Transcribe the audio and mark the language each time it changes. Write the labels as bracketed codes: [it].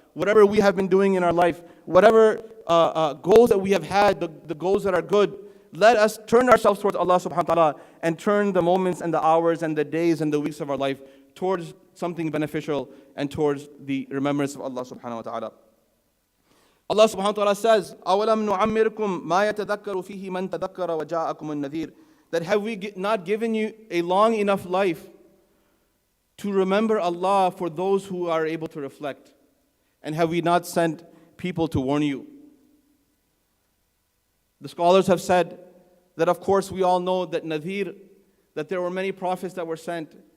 [en] Whatever we have been doing in our life, whatever goals that we have had, the goals that are good, let us turn ourselves towards Allah subhanahu wa ta'ala and turn the moments and the hours and the days and the weeks of our life towards something beneficial and towards the remembrance of Allah subhanahu wa ta'ala. [ar] Allah subhanahu wa ta'ala says, أَوَلَمْ نُعَمِّرْكُمْ مَا يَتَذَكَّرُ فِيهِ مَنْ تَذَكَّرَ وَجَاءَكُمُ النَّذِيرُ. [en] That have we not given you a long enough life to remember Allah for those who are able to reflect? And have we not sent people to warn you? The scholars have said that, of course, we all know that Nadhir, that there were many prophets that were sent.